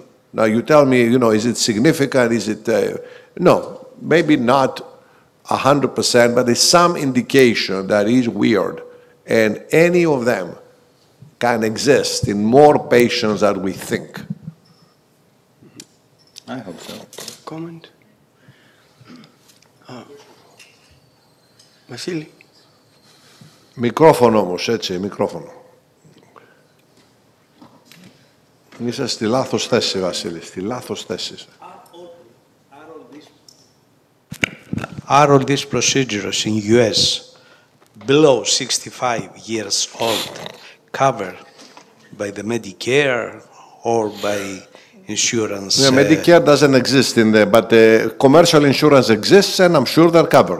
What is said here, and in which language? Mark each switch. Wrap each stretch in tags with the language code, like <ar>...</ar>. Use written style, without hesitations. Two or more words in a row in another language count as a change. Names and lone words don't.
<en>Now you tell me, is it significant, is it, no, maybe not 100%, but there's some indication that is weird, and any of them can exist in more patients than we think. I hope so. Comment?</en> <el>Βασίλη. Μικρόφωνο όμως, έτσι, μικρόφωνο. Είσαι στη λάθος θέση, Βασίλη, στη λάθος θέση.</el> <en>Are all these procedures in US below 65 years old covered by the Medicare or by insurance? Yeah, Medicare doesn't exist in there, but commercial insurance exists, and I'm sure they're covered.</en>